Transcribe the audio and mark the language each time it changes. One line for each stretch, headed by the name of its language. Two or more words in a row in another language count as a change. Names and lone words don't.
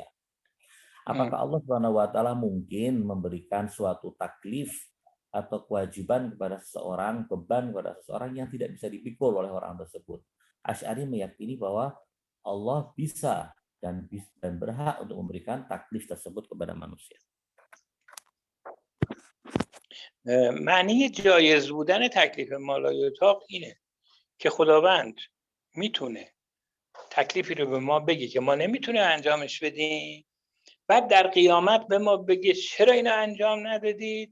Indonesian: Apakah
Arabic: الله سبحانه وتعالى
Indonesian: mungkin memberikan suatu taklif atau kewajiban kepada seseorang, beban kepada seseorang yang tidak bisa dipikul oleh orang tersebut? Asy'ari meyakini bahwa Allah bisa dan berhak untuk memberikan taklif tersebut kepada manusia.
Persian: معنی جایز بودن تکلیف مالایطاق اینه که خداوند میتونه تکلیفی رو به ما بگه که ما نمیتونه انجامش بدیم، بعد در قیامت به ما بگه چرا اینو انجام ندادید؟